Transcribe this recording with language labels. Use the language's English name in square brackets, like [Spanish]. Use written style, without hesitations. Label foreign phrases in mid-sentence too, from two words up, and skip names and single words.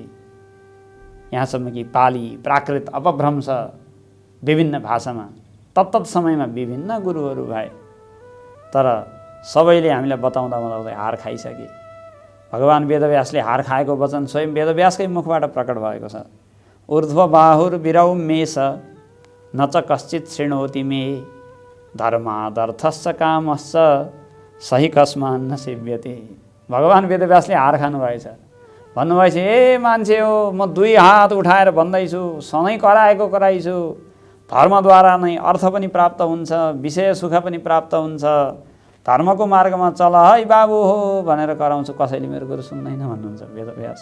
[Nepali] यहाँसम्म कि पाली, प्राकृत, अपभ्रंश विभिन्न भाषामा तत्तत समयमा विभिन्न गुरुहरू भए। तर सबैले हामीलाई बताउँदै हार खाइसके। भगवान् वेदव्यासले हार खाएको वचन स्वयं वेदव्यासकै मुखबाट प्रकट भएको छ। [Sanskrit] ऊर्ध्वबाहुर्विरौ मेष न च कश्चित् शृणोति मे धर्मादर्थश्च कामश्च सही कस्मान्न सेव्यते। [Nepali] भगवान् वेदव्यासले हार खानुभएछ। भन्नुभएछ, ए मान्छे हो, म 2 हात उठाएर भन्दैछु, सधैँ कराइछु, धर्मद्वारा नै अर्थ पनि प्राप्त हुन्छ, विषय सुख पनि प्राप्त हुन्छ, धर्मको मार्गमा चल है बाबु हो भनेर कराउँछु, कसैले मेरो गुरु सुन्दैन भन्नुहुन्छ वेदव्यास।